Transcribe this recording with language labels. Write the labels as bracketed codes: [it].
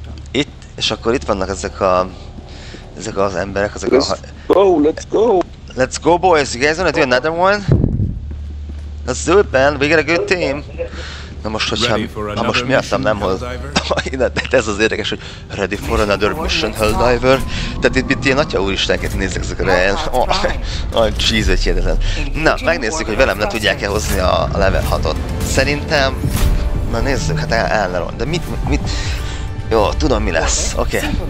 [hu] Itt, és akkor itt vannak ezek az emberek, [en] Let's go! Let's go boys, you guys wanna do another one? Let's do it man, we got a good team! [hu] Na most, hogyha most miattam nem hoz... ez az érdekes, hogy [en] ready for another mission, Helldiver. [hu] Tehát itt ilyen atya úristenket nézzek ezekre, olyan cheese, hogy hihetetlen. Na, megnézzük, hogy velem le tudják-e hozni a level 6-ot. Szerintem... Na nézzük, hát elneron. De mit... Jó, tudom mi lesz. Oké.